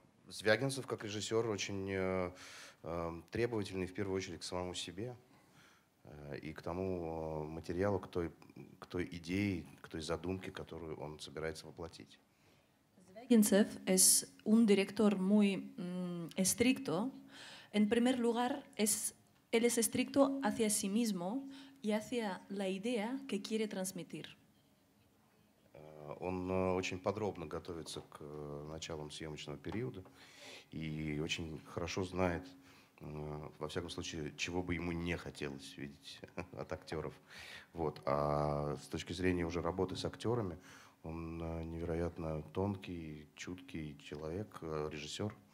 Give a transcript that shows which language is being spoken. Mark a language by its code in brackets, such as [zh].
[ru] Звягинцев, как режиссер, очень требовательный в первую очередь к самому себе и к тому материалу, к той идее, к той задумке, которую он собирается воплотить. [es] Звягинцев es un director muy estricto. En primer lugar, él es estricto hacia sí mismo y hacia la idea que quiere transmitir. [ru] Он очень подробно готовится к началам съемочного периода и очень хорошо знает, во всяком случае, чего бы ему не хотелось видеть от актеров. Вот. А с точки зрения уже работы с актерами, он невероятно тонкий, чуткий человек, режиссер.